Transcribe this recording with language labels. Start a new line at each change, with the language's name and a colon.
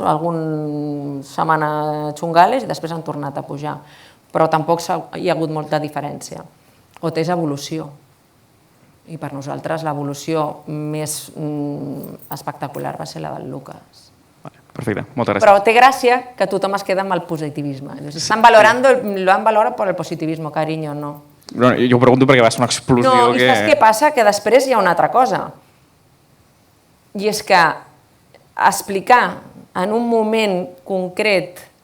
Catalan: O alguna setmana xungales i després han tornat a pujar. Però tampoc hi ha hagut molta diferència. O és evolució. I per nosaltres l'evolució més espectacular va ser la del Lucas. Perfecte, moltes gràcies. Però té gràcia que tothom es queda amb el positivisme.
Spanish: Están valorando, lo han valorado por el positivismo, cariño, no.
Catalan: Jo ho pregunto perquè va ser una explosió No, i saps què passa? Que després hi ha una altra cosa. I és que explicar en un moment concret...